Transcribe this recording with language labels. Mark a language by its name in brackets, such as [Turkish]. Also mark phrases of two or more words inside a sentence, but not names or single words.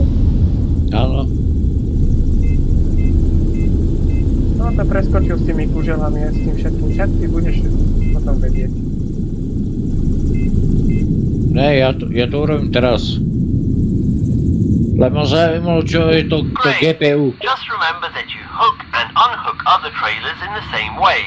[Slovak] Áno. No to preskočil s tými kuželami a s tým všetkým. Však ty budeš potom vedieť. Ne, ja to urobím teraz. Len ma zaujímalo, čo je to GPU. [English] Just remember that you hook and unhook other trailers in the same way.